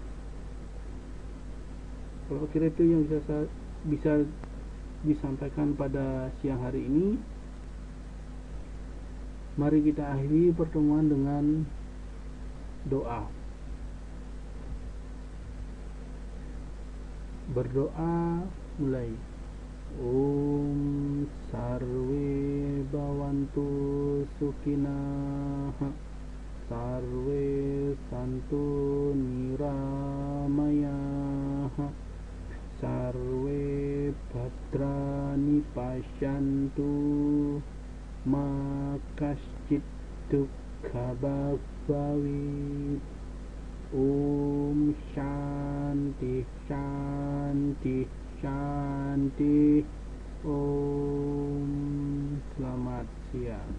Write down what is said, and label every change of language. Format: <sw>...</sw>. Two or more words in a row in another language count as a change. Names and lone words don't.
<id>Kalau kira itu yang bisa disampaikan pada siang hari ini. Mari kita akhiri pertemuan dengan doa. Berdoa mulai.</id> <sa>ॐ सर्वे भवन्तु सुखिनः सर्वे सन्तु निरामयाः सर्वे भद्राणि पश्यन्तु मा कश्चित् दुःख भाग्भवेत्. ॐ शान्तिः शान्तिः शान्तिः. Om.</sa> <id>Selamat siang.</id>